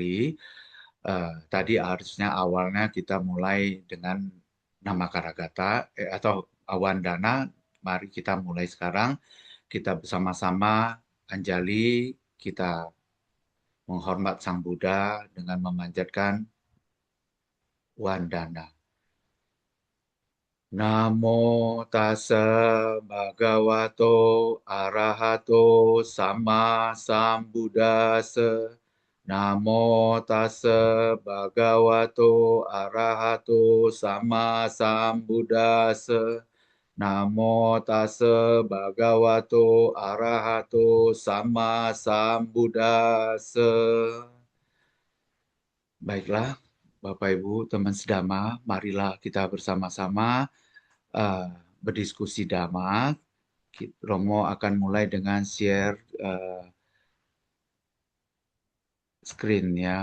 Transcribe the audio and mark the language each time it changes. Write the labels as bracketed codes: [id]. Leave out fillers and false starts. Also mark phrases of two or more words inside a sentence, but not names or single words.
[id] Tadi harusnya awalnya kita mulai dengan nama Karagata atau awan dana. Mari kita mulai sekarang. Kita bersama-sama Anjali, kita menghormat Sang Buddha dengan memanjatkan wandana. [pi] Namo tassa bhagavato arahato sama sambuddhassa. Namo tassa bhagavato arahato sama sambuddhassa. Namo tassa bhagavato arahato sama sambuddhassa. [id] Baiklah, Bapak Ibu, teman sedama, marilah kita bersama-sama uh, berdiskusi Dhamma. Romo akan mulai dengan [en] share screen [id] ya.